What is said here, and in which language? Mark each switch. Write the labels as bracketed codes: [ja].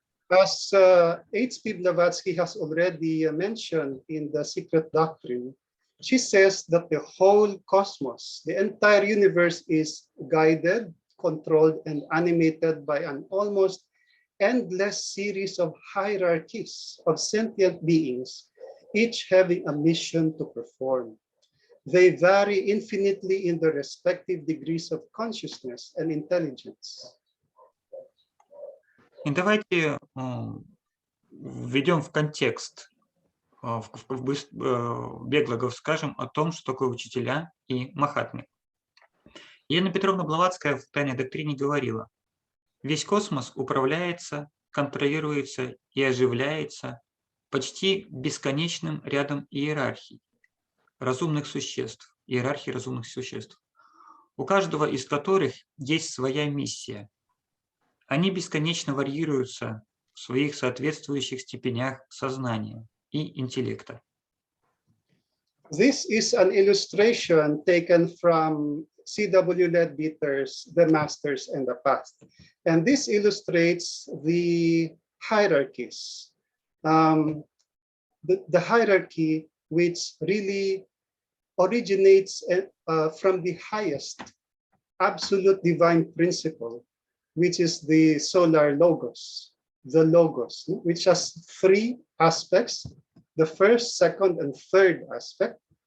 [en] As H.P.Blavatsky has already mentioned in The Secret Doctrine, she says that the whole cosmos, the entire universe, is guided, controlled, and animated by an almost endless series of hierarchies of sentient beings, each having a mission to perform. They vary infinitely in their respective degrees of consciousness and intelligence. [ru] И давайте введем в контекст, бегло скажем о том, что такое учителя и Махатмы. Елена Петровна Блаватская в «Тайной доктрине» говорила: Весь космос управляется, контролируется и оживляется почти бесконечным рядом иерархий разумных существ, иерархии разумных существ, у каждого из которых есть своя миссия. Они бесконечно варьируются в своих соответствующих степенях сознания и интеллекта. [en] This is an illustration taken from C.W. Leadbeater's The Masters and the Past. And this illustrates the hierarchies. The hierarchy which really originates from the highest absolute divine principle, which is the solar logos, the logos, which has three aspects: the first, second, and third aspect.